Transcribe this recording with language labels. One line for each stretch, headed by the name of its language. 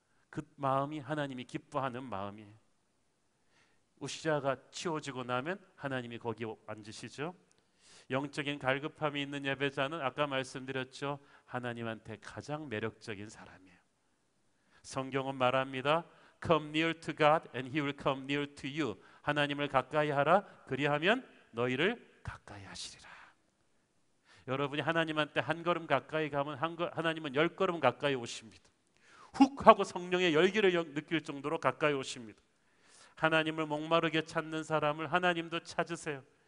Korean: 그 마음이 하나님이 기뻐하는 마음이에요. 우시아가 치워지고 나면 하나님이 거기에 앉으시죠. 영적인 갈급함이 있는 예배자는 아까 말씀드렸죠. 하나님한테 가장 매력적인 사람이에요. 성경은 말합니다.
English: Come near to God and He will come near to you.
Korean: 하나님을 가까이 하라. 그리하면 너희를 가까이 하시리라. 여러분이 하나님한테 한 걸음 가까이 가면 하나님은 10걸음 가까이 오십니다. 훅 하고 성령의 열기를 느낄 정도로 가까이 오십니다. 하나님을 목마르게 찾는 사람을 하나님도 찾으세요.